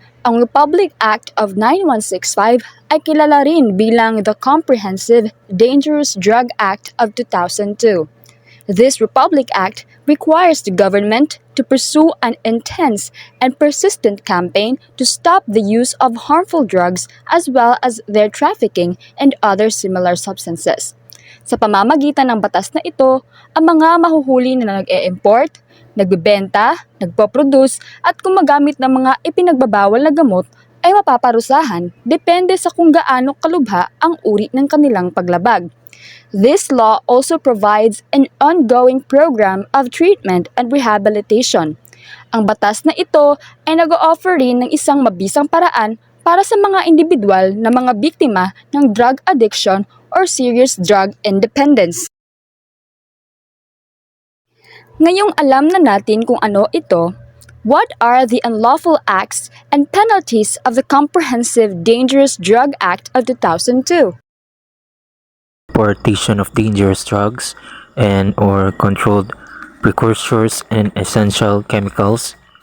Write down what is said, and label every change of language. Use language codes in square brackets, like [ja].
[tl] Ang Republic Act of 9165 ay kilala rin bilang the Comprehensive Dangerous Drug Act of 2002. [en] This Republic Act requires the government to pursue an intense and persistent campaign to stop the use of harmful drugs as well as their trafficking and other similar substances. [tl] Sa pamamagitan ng batas na ito, ang mga mahuhuli na nag-e-import, nagbebenta, nagpo-produce at gumagamit ng mga ipinagbabawal na gamot ay mapaparusahan depende sa kung gaano kalubha ang uri ng kanilang paglabag. [en] This law also provides an ongoing program of treatment and rehabilitation. [tl] Ang batas na ito ay nag-o-offer rin ng isang mabisang paraan para sa mga individual na mga biktima ng [en] drug addiction or serious drug independence. [tl] Ngayong alam na natin kung ano ito, [en] what are the unlawful acts and penalties of the Comprehensive Dangerous Drug Act of 2002? Importation of dangerous drugs and or controlled precursors and essential chemicals.